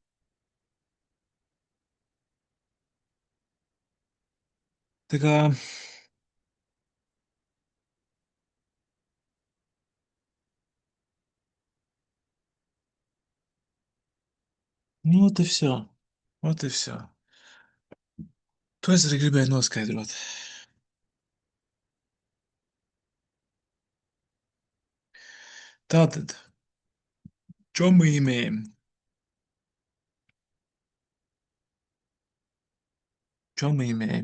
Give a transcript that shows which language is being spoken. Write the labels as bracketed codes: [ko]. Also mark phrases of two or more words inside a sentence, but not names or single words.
[lv] Tā kā, nu, [ru] вот и все. Вот и все. [lv] To es arī gribēju noskaidrot. Tātad, čomīmiem. Čomīmiem.